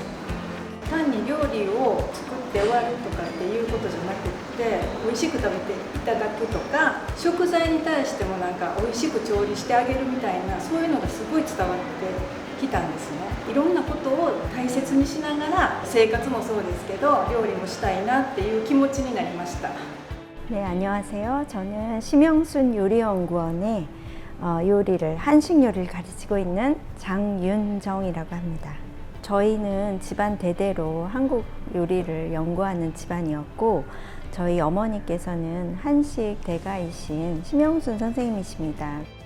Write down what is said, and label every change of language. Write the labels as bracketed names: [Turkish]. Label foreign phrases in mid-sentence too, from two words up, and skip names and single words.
[Japanese] 単に料理を作って終わるとかっていうことじゃなくって美味しく食べていただくとか、食材に対してもなんか美味しく調理してあげるみたいな、そういうのがすごい伝わってきたんですね。いろんなことを大切にしながら生活もそうですけど料理もしたいなっていう気持ちになりました。 [Korean] 네, 안녕하세요. 저는 심영순 요리연구원의 요리를, 한식 요리를 가르치고 있는 장윤정이라고 합니다. 저희는 집안 대대로 한국 요리를 연구하는 집안이었고, 저희 어머니께서는 한식 대가이신 심영순 선생님이십니다.